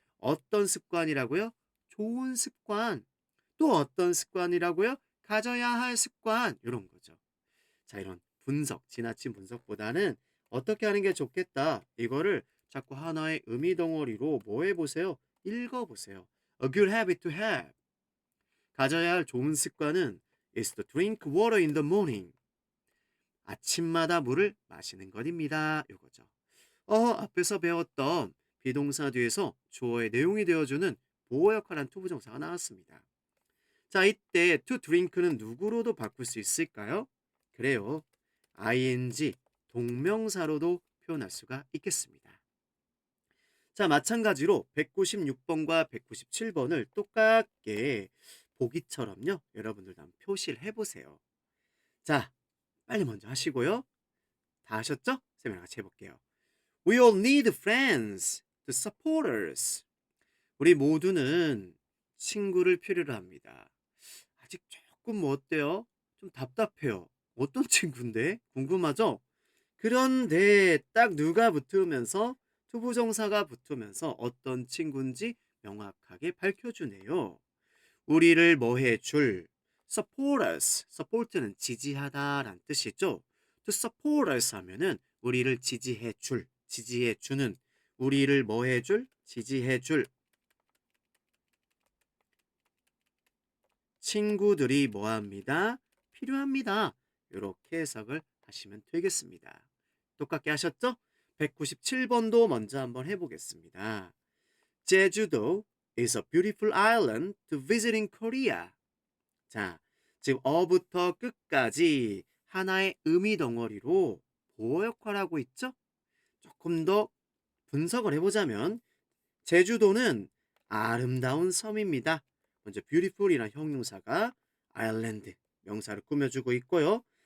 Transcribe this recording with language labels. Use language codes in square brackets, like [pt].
[ko] 어떤 습관이라고요? 좋은 습관. 또 어떤 습관이라고요? 가져야 할 습관. 이런 거죠. 자, 이런 분석, 지나친 분석보다는 어떻게 하는 게 좋겠다. 이거를 자꾸 하나의 의미 덩어리로 뭐 해보세요? 읽어보세요. [en] A good habit to have. [ko] 가져야 할 좋은 습관은 [en] is to drink water in the morning. [ko] 아침마다 물을 마시는 것입니다. 이거죠. 앞에서 배웠던 비동사 뒤에서 주어의 내용이 되어주는 보호 역할한 투부정사가 나왔습니다. 자, 이때 to drink는 누구로도 바꿀 수 있을까요? 그래요. ing, 동명사로도 표현할 수가 있겠습니다. 자, 마찬가지로 196번과 197번을 똑같게 보기처럼요. 여러분들도 한번 표시를 해보세요. 자, 빨리 먼저 하시고요. 다 하셨죠? 쌤이랑 같이 해볼게요. [en] We all need friends to support us. [ko] 우리 모두는 친구를 필요로 합니다. 아직 조금 뭐 어때요? 좀 답답해요. 어떤 친구인데? 궁금하죠? 그런데 딱 누가 붙으면서 투부정사가 붙으면서 어떤 친구인지 명확하게 밝혀주네요. 우리를 뭐 해줄 [en] support us. [ko] support는 지지하다라는 뜻이죠. [en] to support us [ko] 하면은 우리를 지지해줄, 지지해주는, 우리를 뭐 해줄, 지지해줄 친구들이 뭐합니다? 필요합니다. 이렇게 해석을 하시면 되겠습니다. 똑같게 하셨죠? 197번도 먼저 한번 해보겠습니다. [en] 제주도 is a beautiful island to visit in Korea. [ko] 자, 지금 어부터 끝까지 하나의 의미 덩어리로 보호 역할하고 있죠? 조금 더 분석을 해보자면 제주도는 아름다운 섬입니다. 먼저 beautiful이라는 형용사가 island 명사를 꾸며주고 있고요.